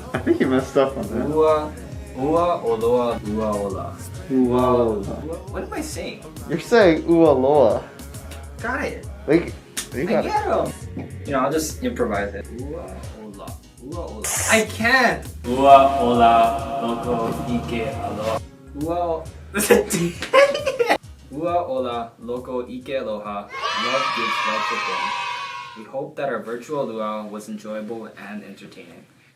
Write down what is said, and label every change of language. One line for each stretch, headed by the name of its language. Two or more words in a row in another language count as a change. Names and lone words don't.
English: I think you messed up on that.
Hawaiian: Ua oloa, ua ola. Ua ola.
English: What am I saying? You're saying
Hawaiian: ua loa.
English: Got it. Like, you I got get him. You know, I'll just improvise it.
Hawaiian: Ua ola, ua ola.
English: I can't.
Hawaiian: Ua ola, loko, ike aloha. Ua ola, loko, ike aloha,
English: love gives life within. We hope that our virtual luau was enjoyable and entertaining.